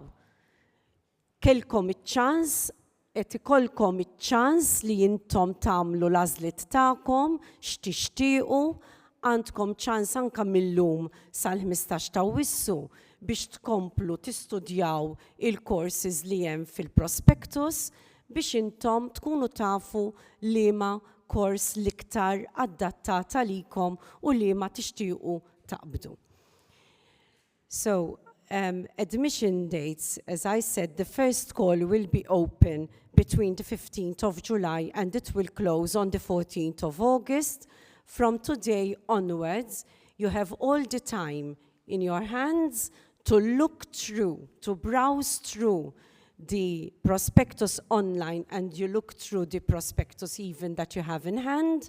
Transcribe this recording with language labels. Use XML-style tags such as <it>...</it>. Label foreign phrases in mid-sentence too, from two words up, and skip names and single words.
<mt>Kelkom iċ-ċans, qed ikollkom iċ-ċans li intom tagħmlu l-għażliet tagħkom x'tixtiequ, għandkom ċans anke millum sal-15 ta' Awwissu biex tkomplu tistudjaw il-courses li hemm fil-prospectus biex intom tkunu tafu liema kors l-iktar adattata likom u liema tixtiequ taqbdu.</mt> <en>So, admission dates, as I said, the first call will be open between the 15th of July and it will close on the 14th of August. From today onwards, you have all the time in your hands to look through, to browse through the Prospectus Online, and you look through the prospectus even that you have in hand.</en>